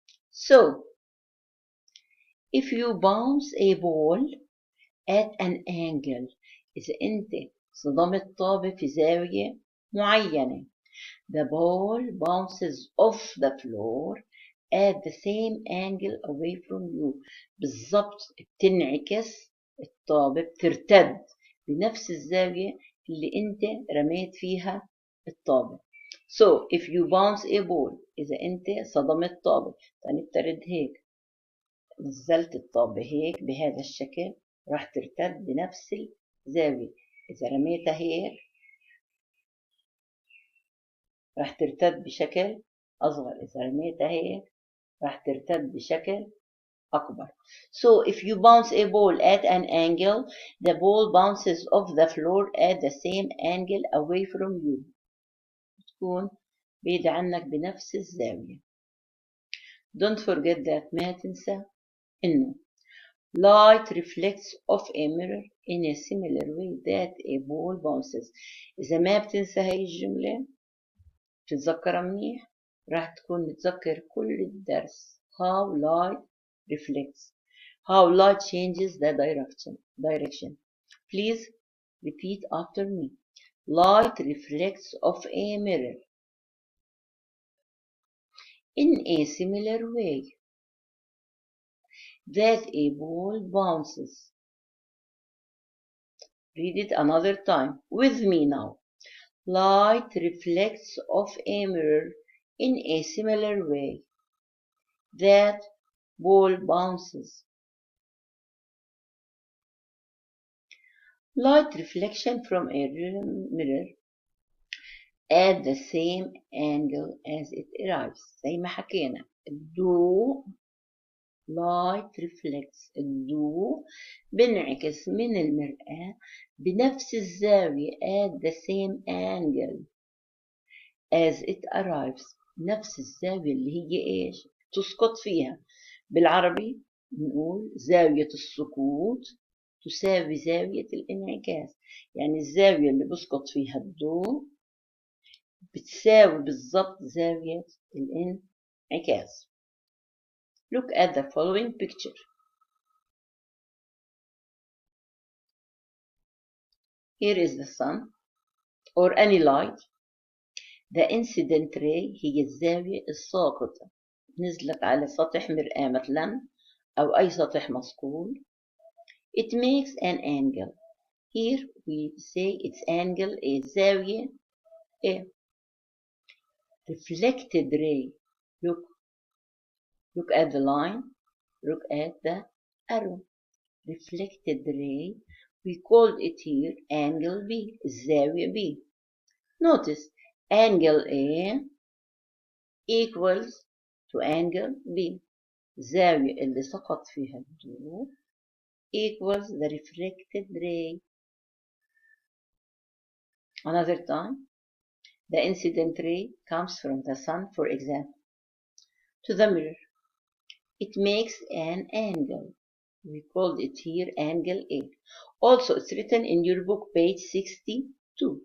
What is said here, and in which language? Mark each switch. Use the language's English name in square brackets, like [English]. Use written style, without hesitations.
[English] So, if you bounce a ball at an angle, [Arabic] إذا أنت صدمت طابة في زاوية معينة, [English] the ball bounces off the floor at the same angle away from you. [Arabic] بالضبط بتنعكس الطابة, بترتد بنفس الزاوية اللي أنت رميت فيها الطابة. [English] So if you bounce a ball, [Arabic] إذا أنت صدمت طابة, فنفترض هيك نزلت الطابة هيك بهذا الشكل, راح ترتد بنفس الزاوية. إذا رميتها هيك راح ترتد بشكل أصغر. إذا رميتها هيك راح ترتد بشكل أكبر. [English] So if you bounce a ball at an angle, the ball bounces off the floor at the same angle away from you. [Arabic] تكون بعيدة عنك بنفس الزاوية. [English] Don't forget that, [Arabic] ما تنسى إنه [English] light reflects off a mirror in a similar way that a ball bounces. [Arabic] إذا ما بتنسى هاي الجملة تتذكرها منيح, راح تكون متذكر كل الدرس. [English] How light reflects, how light changes the direction. Please repeat after me. Light reflects off a mirror in a similar way that a ball bounces. Read it another time with me now. Light reflects off a mirror in a similar way that ball bounces. Light reflection from a mirror at the same angle as it arrives. [Arabic] زي ما حكينا, الضوء [English] light reflects, [Arabic] الضوء بنعكس من المرآة بنفس الزاوية [English] at the same angle as it arrives. [Arabic] نفس الزاوية اللي هي إيش تسقط فيها. بالعربي نقول زاوية السقوط تساوي زاوية الانعكاس. يعني الزاوية اللي بسقط فيها الضوء بتساوي بالضبط زاوية الانعكاس. [English] Look at the following picture. Here is the sun or any light. The incident ray [Arabic] هي الزاوية الساقطة نزلت على سطح مرآة مثلا أو أي سطح مصقول. [English] It makes an angle. Here we say its angle is زاوية A. Reflected ray. Look at the line. Look at the arrow. Reflected ray. We called it here angle B. الزاوية B. Notice angle A equals to angle B. [Arabic] الزاوية اللي سقط فيها الضوء [English] equals the reflected ray. Another time, the incident ray comes from the sun, for example, to the mirror. It makes an angle. We called it here angle A. Also, it's written in your book, page 62.